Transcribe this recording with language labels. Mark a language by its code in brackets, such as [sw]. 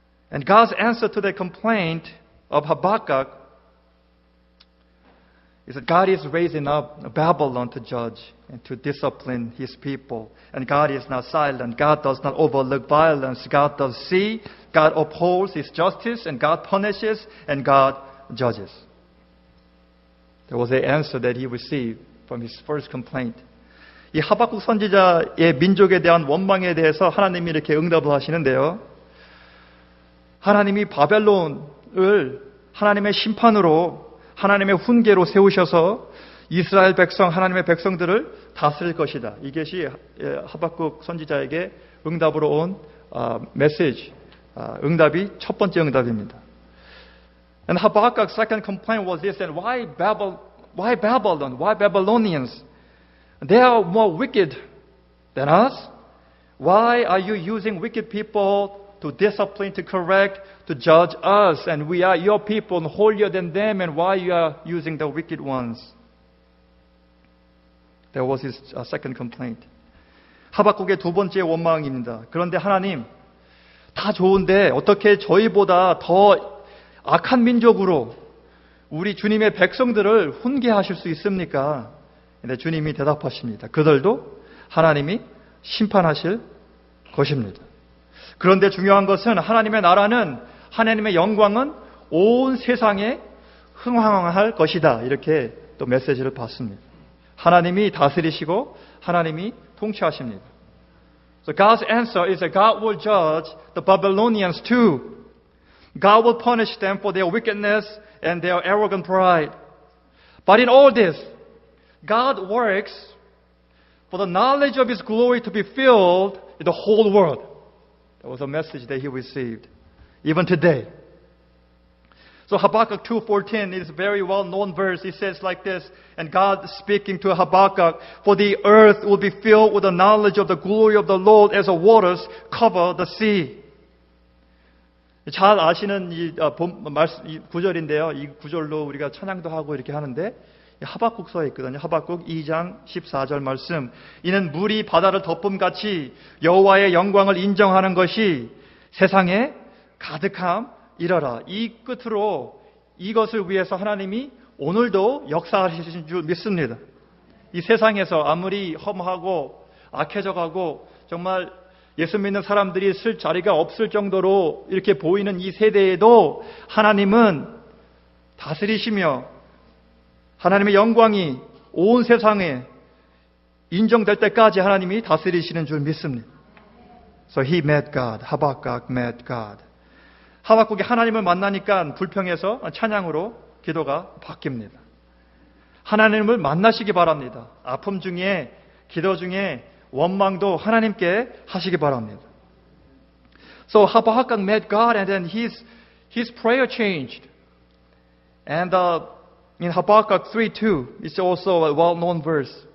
[en] And God's answer to the complaint of Habakkuk is that God is raising up Babylon to judge and to discipline His people. And God is not silent. God does not overlook violence. God does see. God upholds His justice, and God punishes, and God judges. There was an answer that he received from his first complaint. [ko] 이 하박국 선지자의 민족에 대한 원망에 대해서 하나님이 이렇게 응답을 하시는데요. 하나님이 바벨론을 하나님의 심판으로 하나님의 훈계로 세우셔서 이스라엘 백성, 하나님의 백성들을 다스릴 것이다. 이것이 하박국 선지자에게 응답으로 온 메시지, 응답이 첫 번째 응답입니다. [en] And Habakkuk's second complaint was this, and why Babylon? Why Babylonians? They are more wicked than us. Why are you using wicked people to discipline, to correct, to judge us? And we are your people, holier than them, and why you are using the wicked ones? That was his second complaint. [ko] 하박국의 두 번째 원망입니다. 그런데 하나님, 다 좋은데 어떻게 저희보다 더 악한 민족으로 우리 주님의 백성들을 훈계하실 수 있습니까? 근데 주님이 대답하십니다. 그들도 하나님이 심판하실 것입니다. 그런데 중요한 것은 하나님의 나라는, 하나님의 영광은 온 세상에 흥황할 것이다. 이렇게 또 메시지를 받습니다. 하나님이 다스리시고 하나님이 통치하십니다. [en] So God's answer is that God will judge the Babylonians too. God will punish them for their wickedness and their arrogant pride. But in all this, God works for the knowledge of His glory to be filled in the whole world. That was a message that he received, even today. So Habakkuk 2:14 is a very well-known verse. It says like this, and God speaking to Habakkuk, for the earth will be filled with the knowledge of the glory of the Lord as the waters cover the sea. [ko] 잘 아시는 이 구절인데요. 이 구절로 우리가 찬양도 하고 이렇게 하는데 하박국서에 있거든요. 하박국 2장 14절 말씀. 이는 물이 바다를 덮음같이 여호와의 영광을 인정하는 것이 세상에 가득함이러라. 이 끝으로 이것을 위해서 하나님이 오늘도 역사하시는 줄 믿습니다. 이 세상에서 아무리 험하고 악해져 가고 정말 예수 믿는 사람들이 쓸 자리가 없을 정도로 이렇게 보이는 이 세대에도 하나님은 다스리시며 하나님의 영광이 온 세상에 인정될 때까지 하나님이 다스리시는 줄 믿습니다. [en] So he met God. 하박국 met God. [ko] 하박국이 하나님을 만나니까 불평해서 찬양으로 기도가 바뀝니다. 하나님을 만나시기 바랍니다. 아픔 중에, 기도 중에 원망도 하나님께 하시기 바랍니다. [en] So Habakkuk met God and then his prayer changed. And in Habakkuk 3:2, it's also a well-known verse.